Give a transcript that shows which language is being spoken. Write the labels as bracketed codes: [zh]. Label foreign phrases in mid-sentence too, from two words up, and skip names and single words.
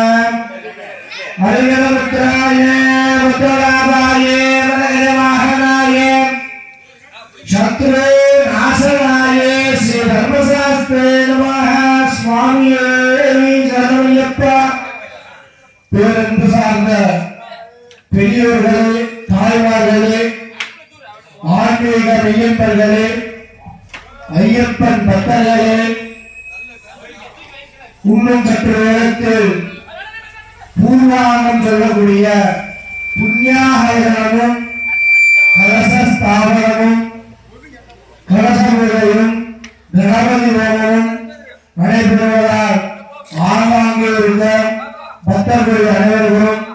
[sa] हरिहरपुत्राय रुद्रलाभाय वरदवाहनाय शत्रुनाशनाय श्री धर्मशास्त्रे नमः। [ta] स्वामिये சரணமையப்பா. பேரன்பு சார்ந்த பெரியோர்களே, தாய்மார்களே, ஆன்மீக மெய்யன்பர்களே, ஐயப்பன் பக்தர்களே, இன்னும் சற்று நேரத்தில் பூர்வாங்கம் சொல்லக்கூடிய புண்ணியாகரணமும் கலச ஸ்தாபனமும் கலச பூஜையும் கணபதி ஹோமமும் நடைபெறுவதால் ஆங்காங்கே இருந்த பக்தர்கள் அனைவர்களும்